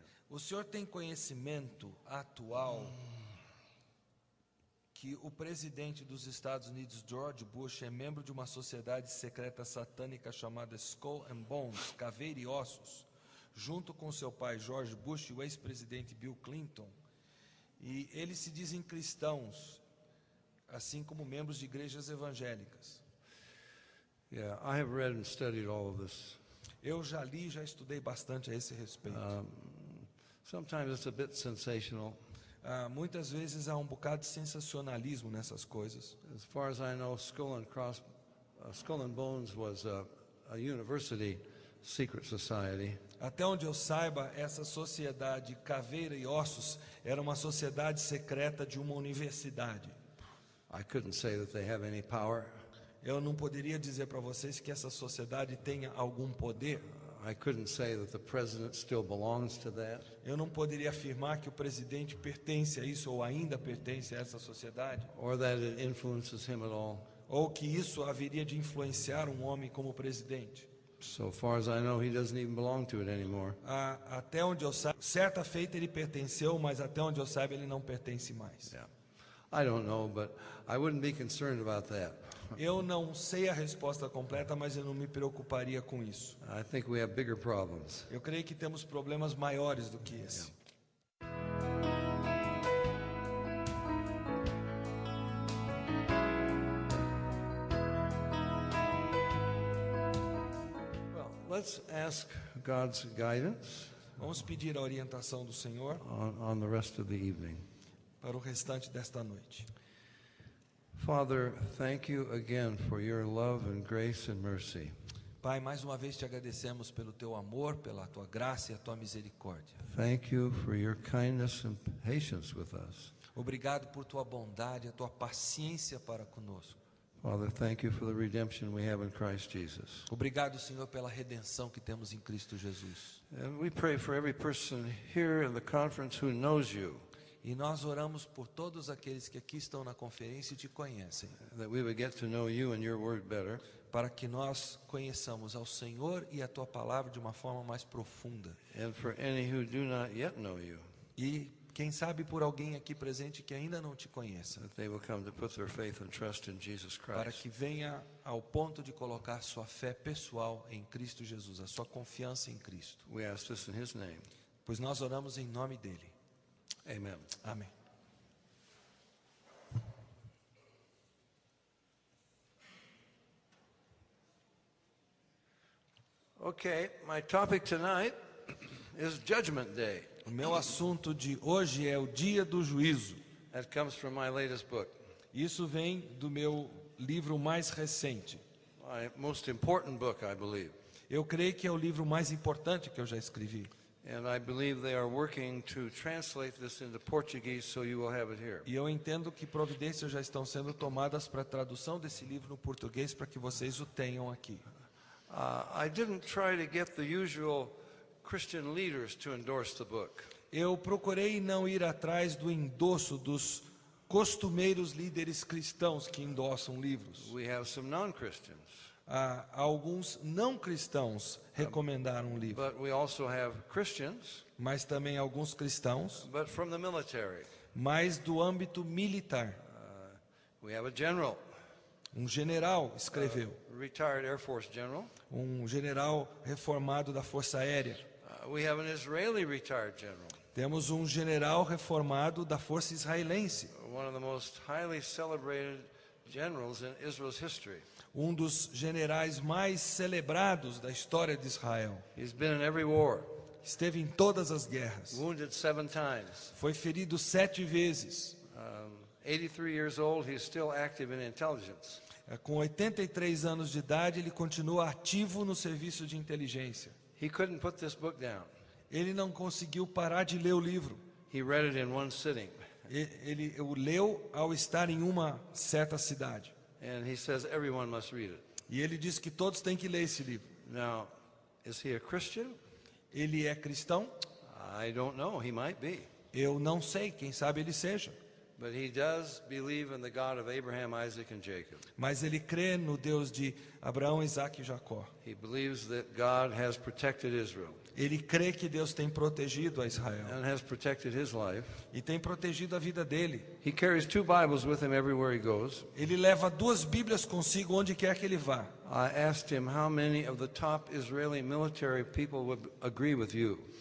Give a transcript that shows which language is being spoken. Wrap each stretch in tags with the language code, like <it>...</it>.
<pt>O senhor tem conhecimento atual que o presidente dos Estados Unidos, George Bush, é membro de uma sociedade secreta satânica chamada Skull and Bones, Caveira e Ossos, junto com seu pai George Bush e o ex-presidente Bill Clinton, e eles se dizem cristãos, assim como membros de igrejas evangélicas.</pt> <en>Yeah, I have read and studied all of this.</en> <pt>Eu já li, já estudei bastante a esse respeito.</pt> <en>Sometimes it's a bit sensational.</en> <pt>Muitas vezes há um bocado de sensacionalismo nessas coisas.</pt> <en>As far as I know, Skull and Bones was a university secret society.</en> <pt>Até onde eu saiba, essa sociedade Caveira e Ossos era uma sociedade secreta de uma universidade.</pt> <en>I couldn't say that they have any power.</en> <pt>Eu não poderia dizer para vocês que essa sociedade tenha algum poder.</pt> <en>I couldn't say that the president still belongs to that.</en> <pt>Eu não poderia afirmar que o presidente pertence a isso ou ainda pertence a essa sociedade,</pt> <en>Or that it influences him at all.</en> <pt>ou que isso haveria de influenciar um homem como presidente.</pt> <en>So far as I know, he doesn't even belong to it anymore.</en> <pt>Até onde eu saiba, certa feita ele pertenceu, mas até onde eu saiba ele não pertence mais.</pt> <en>Yeah. I don't know, but I wouldn't be concerned about that.</en> <pt>Eu não sei a resposta completa, mas eu não me preocuparia com isso.</pt> <en>I think we have bigger problems.</en> <pt>Eu creio que temos problemas maiores do que esse.</pt> <en>Well, let's ask God's guidance</en> <pt>Vamos pedir a orientação do Senhor</pt> <en>on the rest of the evening.</en> <pt>para o restante desta noite.</pt> <en>Father, thank you again for your love and grace and mercy.</en> <pt>Pai, mais uma vez te agradecemos pelo teu amor, pela tua graça e a tua misericórdia.</pt> <en>Thank you for your kindness and patience with us.</en> <pt>Obrigado por tua bondade, a tua paciência para conosco.</pt> <en>Father, thank you for the redemption we have in Christ Jesus.</en> <pt>Obrigado, Senhor, pela redenção que temos em Cristo Jesus.</pt> <en>And we pray for every person here in the conference who knows you,</en> <pt>E nós oramos por todos aqueles que aqui estão na conferência e te conhecem,</pt> <en>that we would get to know you and your word better,</en> <pt>para que nós conheçamos ao Senhor e a Tua Palavra de uma forma mais profunda.</pt> <en>and for any who do not yet know you,</en> <pt>E quem sabe por alguém aqui presente que ainda não te conheça,</pt> <en>that they will come to put their faith and trust in Jesus</en> <pt>para</pt> <en>Christ.</en> <pt>que venha ao ponto de colocar sua fé pessoal em Cristo Jesus, a sua confiança em Cristo.</pt> <en>We ask this in His name.</en> <pt>Pois nós oramos em nome dEle.</pt> <en>Amen.</en> <pt>Amém.</pt> <en>Okay, my topic tonight is Judgment Day.</en> <pt>O meu assunto de hoje é o dia do juízo.</pt> <en>That comes from my latest book,</en> <pt>Isso vem do meu livro mais recente.</pt> <en>my most important book, I believe.</en> <pt>Eu creio que é o livro mais importante que eu já escrevi.</pt> <en>And I believe they are working to translate this into Portuguese so you will have it here.</en> <pt>E eu entendo que providências já estão sendo tomadas para a tradução desse livro no português para que vocês o tenham aqui.</pt> <en>I didn't try to get the usual Christian leaders to endorse the book.</en> <pt>Eu procurei não ir atrás do endosso dos costumeiros líderes cristãos que endossam livros.</pt> <en>We have some non-Christians,</en> <pt>Alguns não cristãos recomendaram o livro,</pt> <en>but we also have Christians,</en> <pt>mas também alguns cristãos,</pt> <en>but from the military.</en> <pt>mas do âmbito militar.</pt> <en>We have a general,</en> <pt>Um general escreveu,</pt> <en>retired Air Force general.</en> <pt>um general reformado da Força Aérea.</pt> <en>We have an Israeli retired general,</en> <pt>Temos um general reformado da Força Israelense,</pt> <en>one of the most highly celebrated generals in Israel's history.</en> <pt>um dos generais mais celebrados da história de Israel.</pt> <en>He's been in every war,</en> <pt>Esteve em todas as guerras.</pt> <en>wounded 7 times.</en> <pt>Foi ferido 7 vezes.</pt> <en>83 years old, he's still active in intelligence.</en> <pt>Com 83 anos de idade, ele continua ativo no serviço de inteligência.</pt> <en>He couldn't put this book down.</en> <pt>Ele não conseguiu parar de ler o livro.</pt> <en>He read it in one sitting.</en> <pt>Ele o leu ao estar em uma certa cidade.</pt> <en>And he says everyone must read it.</en> <pt>E ele diz que todos têm que ler esse livro.</pt> <en>Now, is he a Christian?</en> <pt>Ele é cristão?</pt> <en>I don't know. He might be.</en> <pt>Eu não sei, quem sabe ele seja.</pt> <en>But he does believe in the God of Abraham, Isaac, and Jacob.</en> <pt>Mas ele crê no Deus de Abraão, Isaque e Jacó.</pt> <en>He believes that God has protected Israel</en> <pt>Ele crê que Deus tem protegido a Israel</pt> <en>and has protected his life.</en> <pt>e tem protegido a vida dele.</pt> <en>He carries 2 Bibles with him everywhere he goes.</en> <pt>Ele leva 2 Bíblias consigo onde quer que ele vá.</pt> <en>I asked him how many of the top Israeli military people would agree with you.</en>